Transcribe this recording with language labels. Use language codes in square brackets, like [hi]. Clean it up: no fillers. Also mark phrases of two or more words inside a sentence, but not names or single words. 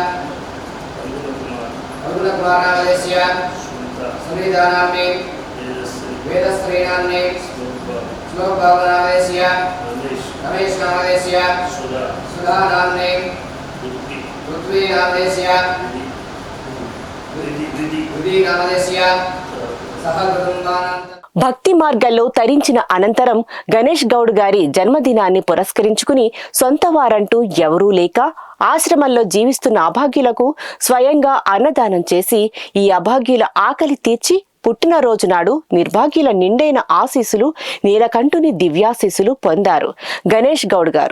[sa] अरुण कुमार नामदेस्य सुनीता नामने वेदश्री नामने श्लोक बाबा नामदेस्य रमेश नामदेस्य सुधा नामने पृथ्वी नामदेस्य विधि नामदेस्य सह कुटुंबानां [te] భక్తి మార్గాల్లో తరించిన అనంతరం గణేష్ గౌడ్ గారి జన్మదినాన్ని పురస్కరించుకుని సొంత వారంటూ ఎవరూ లేక ఆశ్రమంలో జీవిస్తున్న అభాగ్యులకు స్వయంగా అన్నదానం చేసి ఈ అభాగ్యుల ఆకలి తీర్చి పుట్టినరోజు నాడు నిర్భాగ్యుల నిండైన ఆశీస్సులు నీలకంఠుని దివ్యాశీస్సులు పొందారు గణేష్ గౌడ్ గారు.